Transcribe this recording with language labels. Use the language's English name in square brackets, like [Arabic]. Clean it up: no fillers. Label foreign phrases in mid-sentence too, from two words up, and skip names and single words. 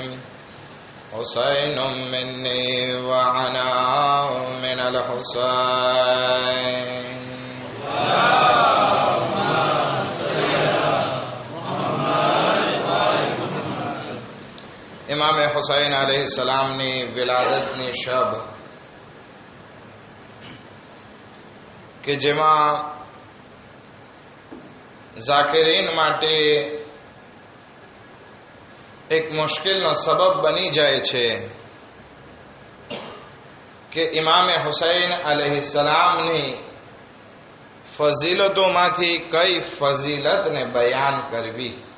[Arabic] حسين مني وأنا من الحسين. [Gujarati] इमाम हुसैन अलैहिस्सलामની વિલાદતની શબ કે જેમાં ઝાકિરીન માટે એક મુશ્કેલનો સબબ બની જાય છે કે ઇમામ હુસૈન अलैहिस्सलामની ફઝીલતોમાંથી કઈ ફઝીલતને બયાન કરવી.